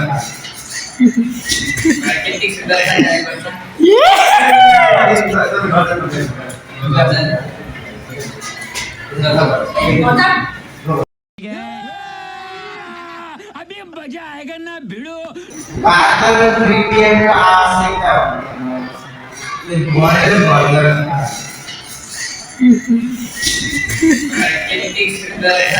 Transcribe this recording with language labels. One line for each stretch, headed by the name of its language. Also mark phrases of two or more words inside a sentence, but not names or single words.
Nepali: प्राकृतिक सुधार
Hindi: अभी मजा आएगा ना भिड़ो
Nepali: वातावरण विज्ञानको आवश्यकता भयो भन्न प्राकृतिक सुधार